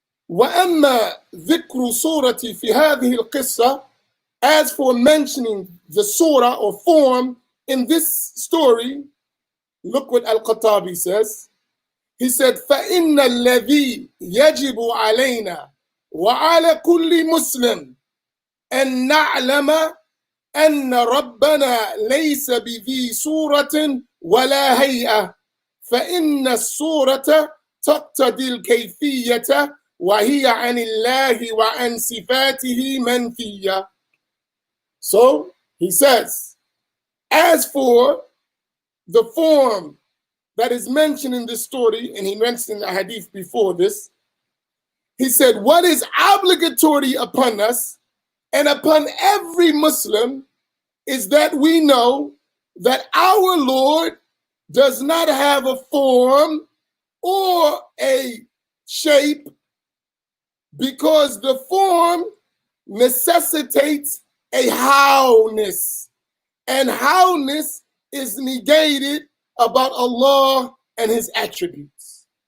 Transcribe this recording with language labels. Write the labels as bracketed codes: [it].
[ar] وَأَمَّا ذِكْرُ صُورَةِ فِي هَذِهِ الْقِصَّةِ, [en] as for mentioning the surah or form in this story, look what Al-Khattabi says. He said, [ar] فَإِنَّ الَّذِي يَجِبُ عَلَيْنَا وَعَلَى كُلِّ مُسْلِمٍ أَن نَعْلَمَ أن ربنا ليس بذي صورة ولا هيئة، فإن الصورة تقتضي الكيفية وهي عن الله وعن صفاته منفية. [en] So he says, as for the form that is mentioned in this story, and he mentioned the hadith before this, he said, what is obligatory upon us and upon every Muslim is that we know that our Lord does not have a form or a shape, because the form necessitates a howness, and howness is negated about Allah and his attributes.